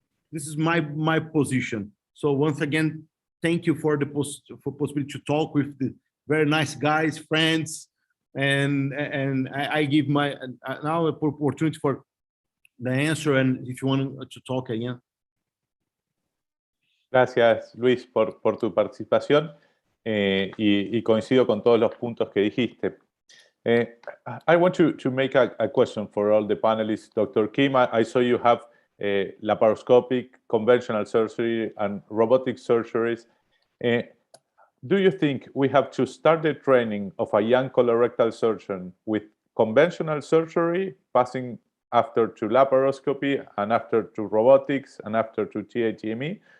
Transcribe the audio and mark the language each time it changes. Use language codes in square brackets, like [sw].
[en] This is my position. So once again, thank you for the possibility to talk with the very nice guys, friends, and I give my now an opportunity for the answer, and if you want to talk again. [es] Gracias, Luis, por tu participación y coincido con todos los puntos que dijiste. [en] I want to make a question for all the panelists. Dr. Kim, I saw you have laparoscopic, conventional surgery, and robotic surgeries. Do you think we have to start the training of a young colorectal surgeon with conventional surgery, passing after to laparoscopy and after to robotics and after to TATME?